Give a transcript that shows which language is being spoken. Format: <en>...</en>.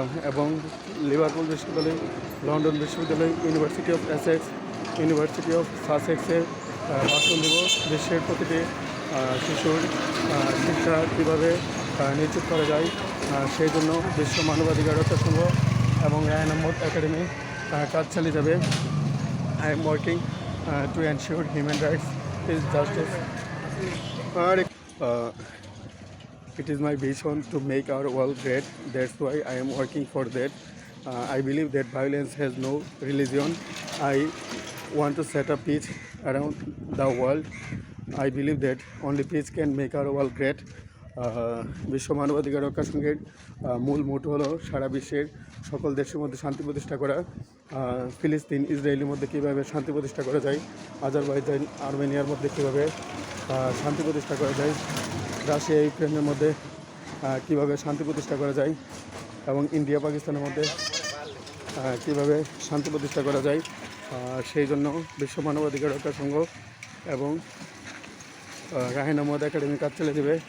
<bn>এবং লিভারপুল বিশ্ববিদ্যালয়, লন্ডন বিশ্ববিদ্যালয়, university of Essex, university of সাসেক্সের ভাষণ দেব বিশ্বের প্রতিটি শিশুর শিক্ষা কীভাবে নিশ্চিত করা যায় সেই জন্য বিশ্ব মানবাধিকার রক্ষা সংঘ এবং রায় আহমদ একাডেমি কাজ চালিয়ে যাবে।</bn> <en>I am working to ensure human rights is justice. It is my vision to make our world great. That's why I am working for that. I believe that violence has no religion. I want to set up peace around the world. I believe that only peace can make our world great.</en> <bn>বিশ্ব মানবাধিকার রক্ষা সংঘের মূল মোটো হলো সারা বিশ্বের সকল দেশের মধ্যে শান্তি প্রতিষ্ঠা করা। ফিলিস্তিন, ইসরায়েলের মধ্যে কীভাবে শান্তি প্রতিষ্ঠা করা যায়, আজারবাইজান, আর্মেনিয়ার মধ্যে কীভাবে শান্তি প্রতিষ্ঠা করা যায়, রাশিয়া ইউক্রেনের মধ্যে কীভাবে শান্তি প্রতিষ্ঠা করা যায় এবং ইন্ডিয়া পাকিস্তানের মধ্যে কীভাবে শান্তি প্রতিষ্ঠা করা যায় সেই জন্য বিশ্ব মানবাধিকার রক্ষা সংঘ এবং রায় আহমদ একাডেমি কাজ চলে দেবে।</bn>